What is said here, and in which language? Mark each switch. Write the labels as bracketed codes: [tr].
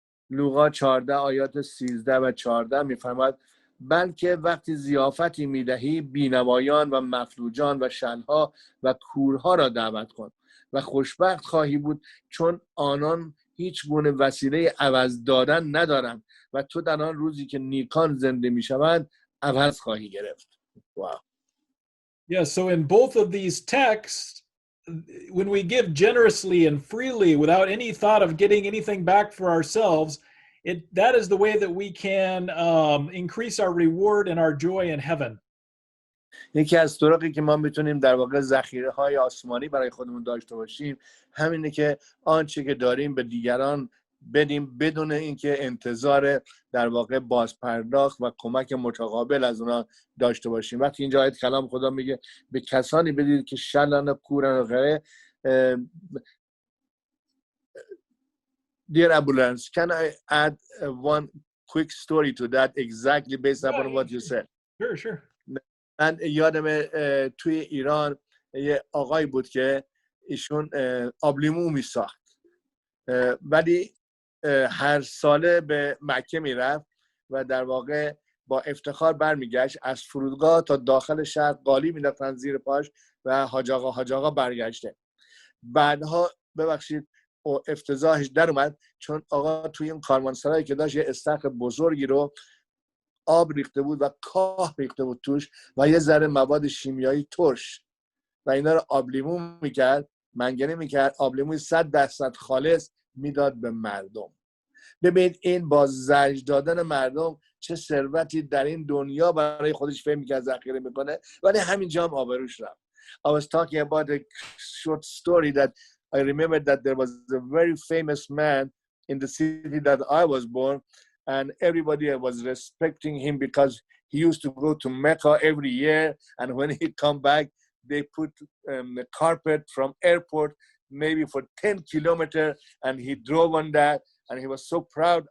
[fa] لوقا 14 آیات 13 و 14 می‌فرماید بلکه وقتی ضیافتی می‌دهی بینوایان و مفلوجان و شنها و کورها را دعوت کن و خوشبخت خواهی بود چون آنان هیچ گونه وسیله عوض دادن ندارند و تو در آن روزی که نیکان زنده می‌شوند عوض خواهی گرفت. [en] Wow. Yeah, so in both of these texts, when we give generously and freely without any thought of getting anything back for ourselves, that is the way that we can increase our reward and our joy in heaven. [fa] یکی از طرقی که ما میتونیم در واقع ذخیره های آسمانی برای خودمون داشته باشیم همینه که آنچه که داریم به دیگران بدیم بدون اینکه انتظار در واقع بازپرداخت و کمک متقابل از اونا داشته باشیم. وقتی اینجا آیت کلام خدا میگه به کسانی بدید که شلن و کورن و غیره. [en] Dear Ambulance, can I add one quick story to that exactly based upon what you said? Sure. [fa] من یادم توی ایران یه آقایی بود که ایشون آبلیمو میساخت ولی هر ساله به مکه میرفت و در واقع با افتخار برمیگشت. از فرودگاه تا داخل شهر قالی مینداختن زیر پاش و حاج آقا برگشته. بعدها ببخشید افتضاحش در اومد چون آقا توی این کاروانسرایی که داشت یه استخر بزرگی رو آب ریخته بود و کاه ریخته بود توش و یه ذره مواد شیمیایی ترش و اینا رو آبلیمو میکرد، منگنه میکرد، آبلیموی 100% خالص میداد به مردم. ببینید این با زجر دادن مردم چه ثروتی در این دنیا برای خودش فهم میکرد ذخیره میکنه ولی همینجا هم آبروش رفت. [en] I was talking about a short story that I remember that there was a very famous man in the city that I was born, and everybody was respecting him because he used to go to Mecca every year, and when he come back, they put a carpet from airport maybe for 10 kilometers, and he drove on that, and he was so proud.